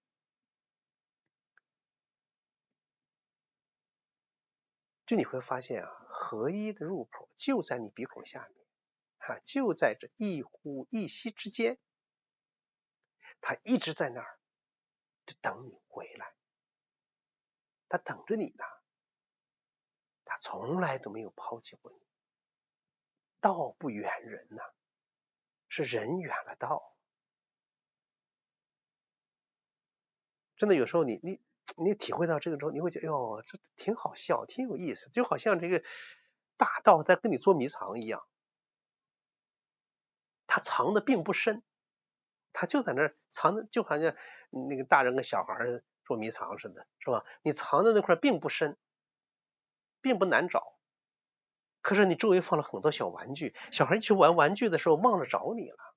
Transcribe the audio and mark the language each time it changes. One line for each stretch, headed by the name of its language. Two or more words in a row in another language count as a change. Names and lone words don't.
Chinese: 就你會發現合一的入口就在你鼻孔下面，就在這一呼一吸之間，它一直在那兒，就等你回來，它等着你呢，它從來都沒有拋棄過你。道不遠人吶，是人遠了道。真的有時候你體會到這個之後，你會覺得喲，這挺好笑，挺有意思，就好像這個大道在跟你捉迷藏一樣，它藏的並不深，它就在那兒藏的，就好像那個大人跟小孩捉迷藏似的，是吧？你藏的那塊並不深，並不難找，可是你周圍放了很多小玩具，小孩一去玩玩具的時候忘了找你了。